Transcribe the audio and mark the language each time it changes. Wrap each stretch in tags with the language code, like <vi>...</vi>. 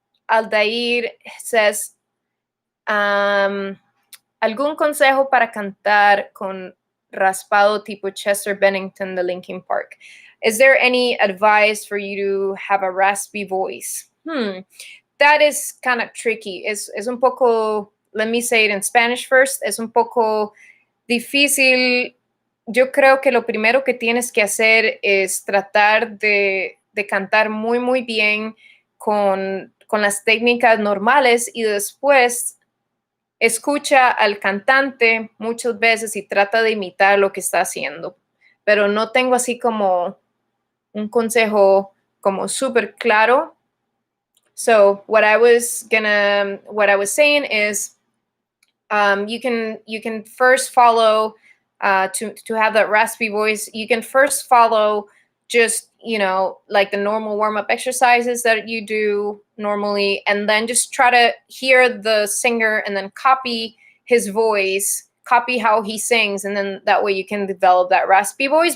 <en>Aldair says,</en> <es>¿algún consejo para cantar con raspado tipo Chester Bennington de Linkin Park?</es> <en>Is there any advice for you to have a raspy voice? That is kind of tricky.</en> <es>Es un poco,</es> <en>let me say it in Spanish first,</en> <es>es un poco difícil. Yo creo que lo primero que tienes que hacer es tratar de cantar muy, muy bien con las técnicas normales y después escucha al cantante muchas veces y trata de imitar lo que está haciendo. Pero no tengo así como un consejo como súper claro.</es> <en>So what I was saying is, you can first follow to have that raspy voice. You can first follow just like the normal warm-up exercises that you do normally, and then just try to hear the singer and then copy his voice, copy how he sings, and then that way you can develop that raspy voice.</en>